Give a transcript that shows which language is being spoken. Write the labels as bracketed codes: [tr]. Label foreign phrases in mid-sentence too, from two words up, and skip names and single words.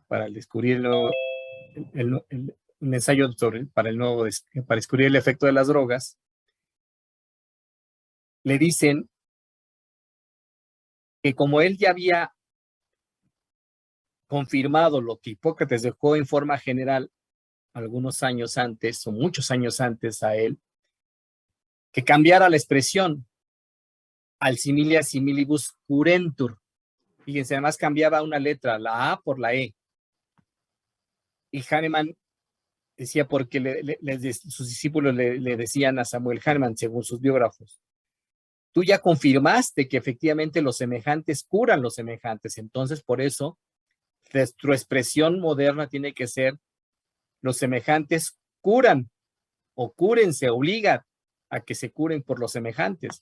[es] Para descubrir un ensayo para descubrir el efecto de las drogas, le dicen que como él ya había confirmado lo que Hipócrates dejó en forma general algunos años antes, o muchos años antes a él, que cambiara la expresión al [la] similia similibus curentur. [es] Fíjense, además cambiaba una letra, la A por la E. Y Hahnemann decía porque sus discípulos le decían a Samuel Hahnemann, según sus biógrafos, tú ya confirmaste que efectivamente los semejantes curan los semejantes, entonces por eso nuestra expresión moderna tiene que ser los semejantes curan o cúrense, obligan a que se curen por los semejantes.